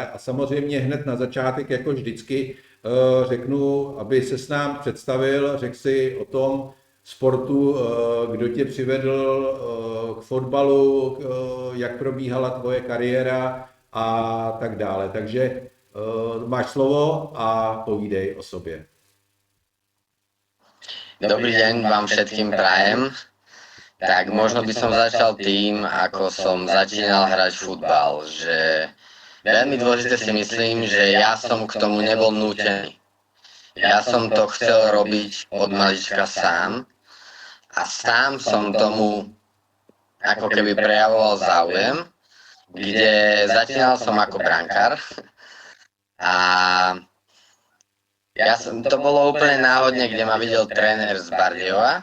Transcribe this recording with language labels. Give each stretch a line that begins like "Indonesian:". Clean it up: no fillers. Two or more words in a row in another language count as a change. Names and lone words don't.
Czech: A samozřejmě hned na začátek, jako vždycky, řeknu, aby se s nám představil, řekl si o tom sportu, kdo tě přivedl k fotbalu, jak probíhala tvoje kariéra a tak dále. Takže máš slovo a povídej o sobě.
Slovak: Dobrý deň vám všetkým prajem. Tak možno by som začal tým, ako som začínal hrať futbal, že veľmi dôležité si myslím, že ja som k tomu nebol nútený. Ja som to chcel robiť od malička sám a sám som tomu ako keby prejavoval záujem, kde začínal som ako brankár a to bolo úplne náhodne, kde ma videl tréner z Bardejova.